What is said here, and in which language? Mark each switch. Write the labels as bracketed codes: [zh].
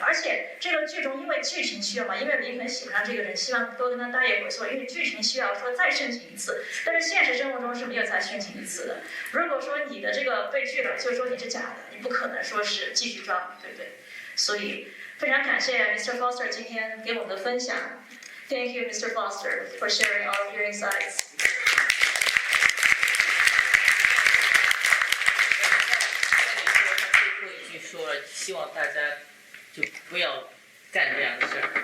[zh] 而且这个剧中因为剧情需要嘛，因为林肯喜欢上这个人，希望多跟他待一会儿，所以因为剧情需要说再申请一次，但是现实生活中是没有再申请一次的。如果说你的这个被拒了，就是说你是假的，你不可能说是继续装，对不对？所以非常感谢 Mr. Foster 今天给我们的分享。 [en] Thank you, Mr. Foster, for sharing all of your insights. [zh] 最后一句说了，希望大家就不要干这样的事儿。